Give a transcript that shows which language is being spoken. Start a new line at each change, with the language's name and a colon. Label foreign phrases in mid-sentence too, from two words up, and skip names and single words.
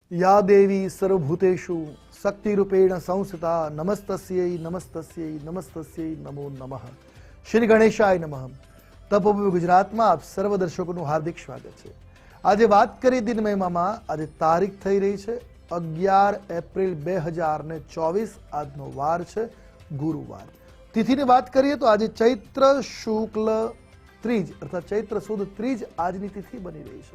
Sanskrit: या देवी सर्वभूतेषु शक्तिरूपेण संस्थिता नमस्तस्यै नमस्तस्यै नमस्तस्यै नमो नमः। श्री गणेशाय नमः।
Gujarati: તપોભૂમિ ગુજરાતમાં આપ સર્વ દર્શકોનું હાર્દિક સ્વાગત છે। આજે વાત કરી દિન મહિમામાં આજે તારીખ થઈ રહી છે 11 એપ્રિલ 2024। આજનો વાર છે ગુરુવાર। તિથિની વાત કરીએ તો આજે ચૈત્ર શુક્લ ત્રીજ અર્થાત ચૈત્ર સુદ ત્રીજ આજની તિથિ બની રહી છે।